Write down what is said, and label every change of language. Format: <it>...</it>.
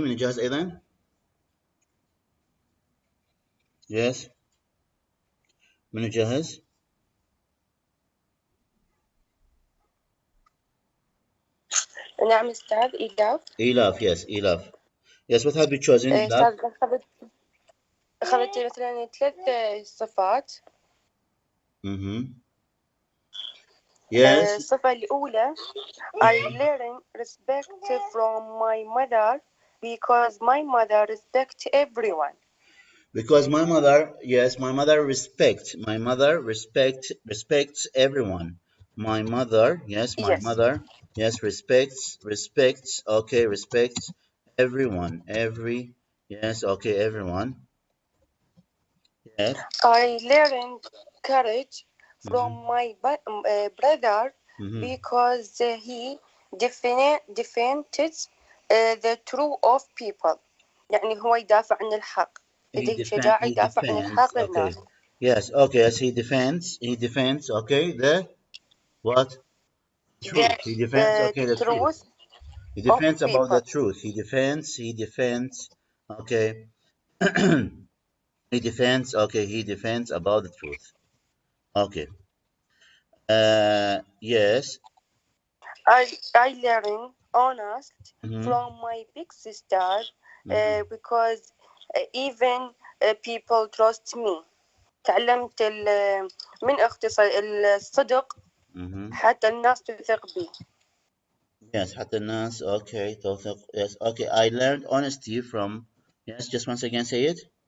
<ar>من جاهز أيضا؟</ar> <en>Yes.</en> <ar>من جاهز؟ نعم أستاذ إيلاف. إيلاف, yes, إيلاف.</ar> <en>Yes, what have you chosen, إيلاف?</en> <ar>أستاذ أخذت مثلا 3 صفات.</ar> <en>Yes.</en> <ar>الصفة الأولى</ar> <en>I learn respect from my mother because my mother respects everyone. Because my mother, yes, my mother respects everyone. My mother, yes, my mother, yes, respects, okay, respects everyone, yes, okay, everyone. Yes. I learned courage from my brother because he defends the truth of people.</en> <ar>يعني هو يدافع عن الحق. لديه شجاعة يدافع عن الحق للناس.</ar> <en>Yes, okay, yes, he defends, okay, the what? Truth. He defends, okay, the truth. He defends about the truth. He defends, okay. He defends, okay, he defends about the truth. Okay. Yes. I learned honest from my big sister because even people trust me.</en> <ar>تعلمت من أختي الصدق حتى الناس تثق بي.</ar> <en>Yes,</en> <ar>حتى الناس, okay, تثق.</ar> <en>Yes, okay. I learned honesty from, yes, just once again say it.</en>